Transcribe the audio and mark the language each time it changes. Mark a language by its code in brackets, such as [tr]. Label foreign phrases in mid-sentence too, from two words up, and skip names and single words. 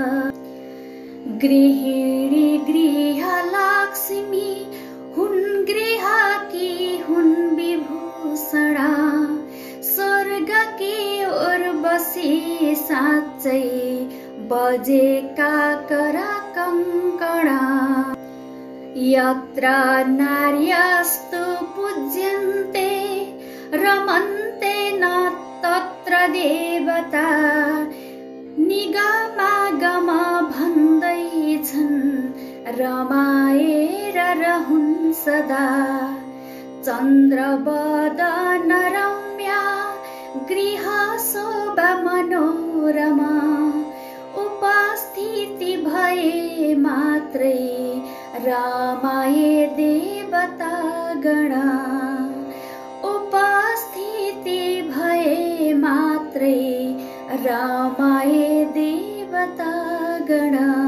[ne] गृहिणी गृहलक्ष्मी हुन् गृहकी हुन् विभूषणा, स्वर्गकी उर्वशी साँच्चै बजेका कर कङ्कणा। [sa] यत्र नार्यस्तु पूज्यन्ते रमन्ते न तत्र देवता, [ne] निगमागम भन्दैछन् रमाएर रहुन् सदा। चन्द्रवदन रम्या गृह शोभा मनोरमा, उपस्थिति भए मात्रै रमाए देवता गणा। उपस्थिति भए मात्रै रमाए देवता गणा।